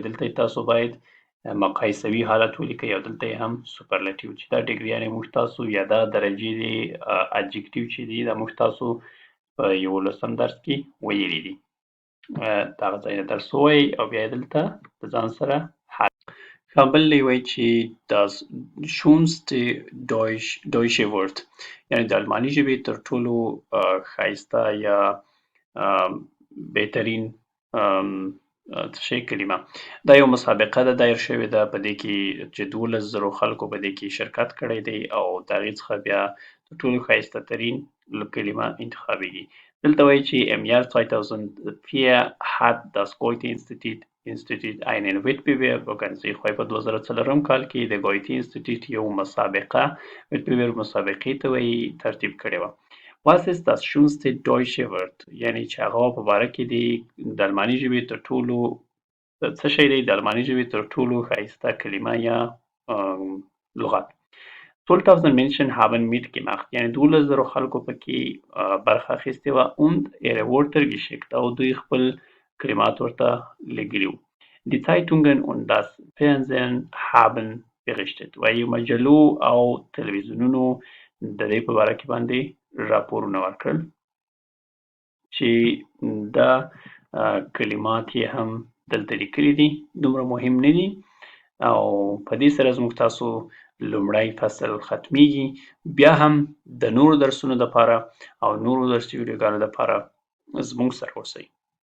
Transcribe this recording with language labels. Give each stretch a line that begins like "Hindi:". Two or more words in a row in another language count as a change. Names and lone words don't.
Pashto: دلته تاسو باید مقایسوي حالت ولیکئ او دلته هم سوپرلټیو چې دا ډګریانې موږ تاسو یا دا درجې دي اجکټیو چې دي دا موږ تاسو په 11م درس کې ویلي دي. دغه ځای نه درس ووایئ او بیا یې دلته د ځان سره حل. بل دی وایي چې
German: das schönste deutsche Wort
Pashto: یعنې د الماني ژبې تر ټولو ښایسته یا بهترین کلمه دا یو مسابقه ده دایر شوې ده په دې کې چې 12,000 خلکو په دې کې شرکت کړی دی او د هغې څخه بیا تر ټولو ښایسته ترین کلمه انتخابیږي. دلته وایي چې
German: im Jahr 2004 hat das Goethe-Institut einen Wettbewerb organisiert.
Pashto: خو په 2004 کال کې د ګویتي انسټیټیوټ یو مسابقه مسابقې ته وایي ترتیب کړې وه.
German: Was ist das schönste deutsche Wort
Pashto: یعنې چې هغه په باره کې دی د الماني ژبې تر ټولو څه شی دی د الماني ژبې تر ټولو ښایسته کلمه یا لغت.
German: 12,000 Menschen haben mitgemacht
Pashto: یعنې 12,000 خلکو پکې برخه اخیستې وه
German: und ihre Wörter geschickt
Pashto: او دوی خپل کلمات ورته لیږلي وو.
German: Die Zeitungen und das Fernsehen haben berichtet
Pashto: وایي مجلو او تلویزیونونو د دې په باره کې باندې راپورونه ورکړل چې دا کلمات یې هم دلته لیکلي دي دومره مهم نه دي او په دې سره زموږ تاسو لومړی فصل ختمیږي بیا هم د نورو درسونو دپاره او نورو درسي ویډیوګانو دپاره زموږ سره اوسئ.